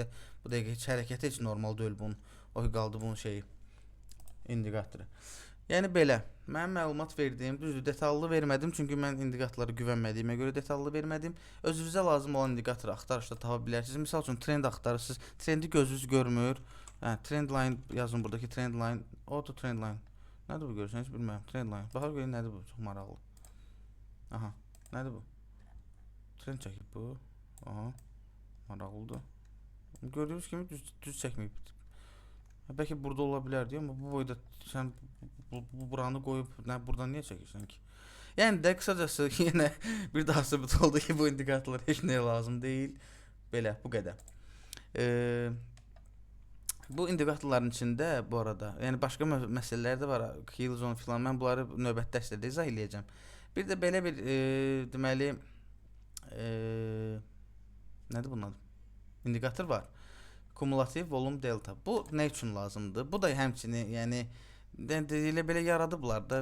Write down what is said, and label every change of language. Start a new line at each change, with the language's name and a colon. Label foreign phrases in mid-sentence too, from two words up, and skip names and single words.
Azerbaijani: Bu dəqiq heç hərəkəti heç normal deyil bunun. O qaldı bunun şeyi indikatoru. Yəni belə. Mən məlumat verdim. Düzdür, detallı vermədim çünki mən indikatorlara güvənmədiyimə görə detallı vermədim. Özünüzə lazım olan indikatoru axtarışda tapa bilərsiniz. Məsəl üçün trend axtarırsınız. Trendi gözünüz görmür.
English: Trend line
Azerbaijani: yazın buradakı
English: trend line. Auto trend line.
Azerbaijani: Nədir bu görürsən? Heç bilmirəm.
English: Trend line.
Azerbaijani: Baxaq görək nədir bu? Çox maraqlı. Aha. Nədir bu? Trend çəkib bu. Aha. Maraqlıdır. Gördüyünüz kimi düz çəkməyib. Bəlkə burada ola bilər deyə, amma bu boyda sən bu buranı qoyub buradan niyə çəkirsən ki? Yəni də qısacası yenə bir daha sübut oldu ki, bu indikatorlar heç nəyə lazım deyil. Belə, bu qədər. Bu indikatorların içində bu arada, yəni başqa məsələlər də var,
English: kill zone filan.
Azerbaijani: Mən bunları növbəti dərslərdə izah eləyəcəm. Bir də belə bir deməli nədir bunun adı? İndikator var. Kumulativ volum delta. Bu nə üçün lazımdır? Bu da həmçinin, yəni elə belə yaradıblar da.